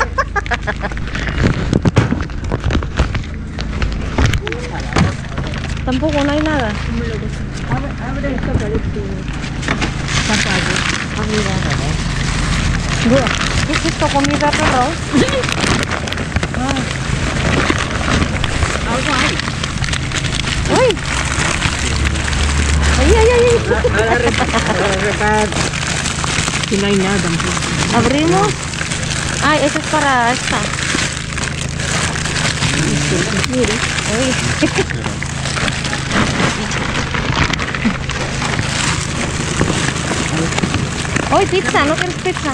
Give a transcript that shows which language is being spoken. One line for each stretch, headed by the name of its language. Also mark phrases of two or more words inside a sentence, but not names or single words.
Spanish: Tampoco no hay nada. Abre esto para este papayo. ¿Qué es esto? ¿Comida perro? Algo hay. ¡Uy! ¡Ay, ay, ay! Ahora reparte. Y no hay nada tampoco. Abrimos. Ay, eso es para esta. Mire. Hoy pizza, ¿no quieres pizza?